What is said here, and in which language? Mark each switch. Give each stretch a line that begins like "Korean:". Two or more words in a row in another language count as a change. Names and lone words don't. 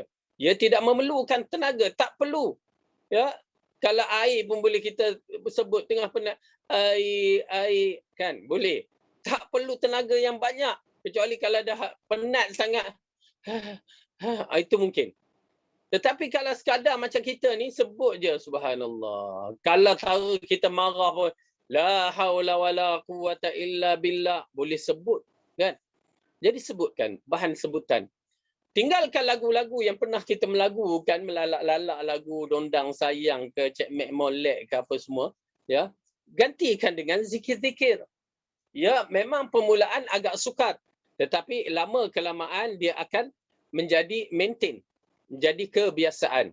Malay: Ya, tidak memerlukan tenaga, tak perlu. Ya, kalau air pun boleh kita sebut tengah penat, air kan boleh. Tak perlu tenaga yang banyak, kecuali kalau dah penat sangat. Itu mungkin. Tetapi kalau sekadar macam kita ni sebut je subhanallah. Kalau tahu kita marah pun
Arabic: لا حول ولا قوة إلا بالله,
Malay: boleh sebut kan. Jadi sebutkan bahan sebutan. Tinggalkan lagu-lagu yang pernah kita melagukan, melalak-lalak lagu Dondang Sayang ke Cik Mek Molek ke apa semua, ya. Gantikan dengan zikir-zikir. Ya, memang permulaan agak sukar, tetapi lama kelamaan dia akan menjadi maintain, menjadi kebiasaan.